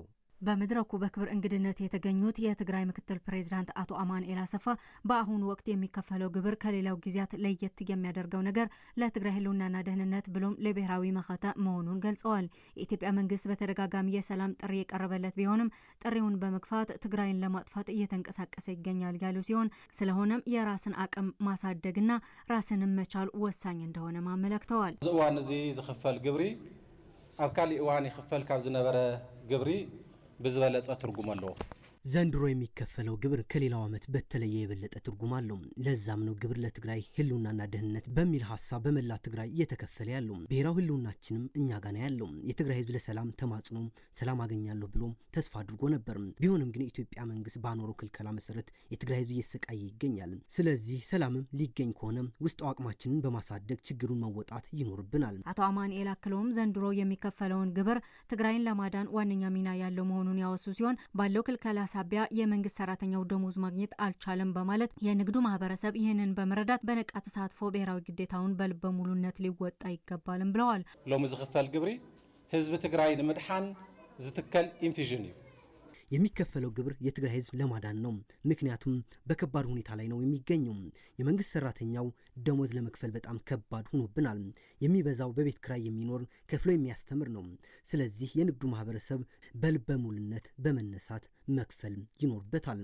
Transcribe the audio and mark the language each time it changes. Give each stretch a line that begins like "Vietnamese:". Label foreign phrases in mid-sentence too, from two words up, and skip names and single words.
Amharic: በመድረኩ በክብር እንግድነት የተገኙት የትግራይ ምክትል ፕሬዝዳንት አቶ አማኑኤል አሰፋ በአሁኑ ወቅት የሚከፈለው ግብር ከሌላው ጊዜያት ለየት የሚያደርገው ነገር ለትግራይ ህልውናና ደህንነት ብሎም ለብሔራዊ መኸታ መሆኑን ገልጸዋል። የኢትዮጵያ መንግስት በተደጋጋሚ የሰላም ጥሪ የቀረበለት ቢሆንም ጥሪውን በመግፋት ትግራይን ለማጥፋት እየተንቀሳቀሰ ይገኛል ያሉ ሲሆን ስለሆነም የራስን አቅም ማሳደግና ራስንም መቻል ወሳኝ እንደሆነ አመልክተዋል።
Tigrinya: እዋን እዚ ዝኽፈል ግብሪ ኣብ ካሊእ እዋን ይኽፈል ካብ ዝነበረ ግብሪ ብዝበለጸ ትርጉም ኣለዎ።
Amharic: ዘንድሮ የሚከፈለው ግብር ከሌላው ዓመት በተለየ የበለጠ ትርጉም አለው። ለዛም ነው ግብር ለትግራይ ህልውናና ደህንነት በሚል ሐሳብ በመላ ትግራይ እየተከፈለ ያለው። ብሔራዊ ህልውናችንም እኛ ጋር ነው ያለው። የትግራይ ህዝብ ለሰላም ተማጽኖ ሰላም አገኛለሁ ብሎ ተስፋ አድርጎ ነበር። ቢሆንም ግን የኢትዮጵያ መንግስት ባኖረው ክልከላ መሰረት የትግራይ ህዝብ እየተሰቃየ ይገኛል። ስለዚህ ሰላምም ሊገኝ ከሆነ ውስጥ አቅማችንን በማሳደግ ችግሩን መወጣት ይኖርብናል። አቶ አማኑኤል አክለውም ዘንድሮ የሚከፈለውን ግብር ትግራይን ለማዳን ዋነኛ ሚና ያለው መሆኑን ያወሱ ሲሆን ባለው ክልከላ ሳቢያ የመንግስት ሰራተኛው ደሞዝ ማግኘት አልቻለም በማለት የንግዱ ማህበረሰብ ይህንን በመረዳት በነቃ ተሳትፎ ብሔራዊ ግዴታውን በልበ ሙሉነት ሊወጣ ይገባልም ብለዋል።
Tigrinya: ሎሚ ዝኽፈል ግብሪ ህዝብ ትግራይ ንምድሓን ዝትከል ኢንፊዥን እዩ።
Amharic: የሚከፈለው ግብር የትግራይ ህዝብ ለማዳን ነው። ምክንያቱም በከባድ ሁኔታ ላይ ነው የሚገኘው። የመንግስት ሰራተኛው ደሞዝ ለመክፈል በጣም ከባድ ሆኖብናል። የሚበዛው በቤት ክራይ የሚኖር ከፍሎ የሚያስተምር ነው። ስለዚህ የንግዱ ማህበረሰብ በልበ ሙሉነት በመነሳት መክፈል ይኖርበታል።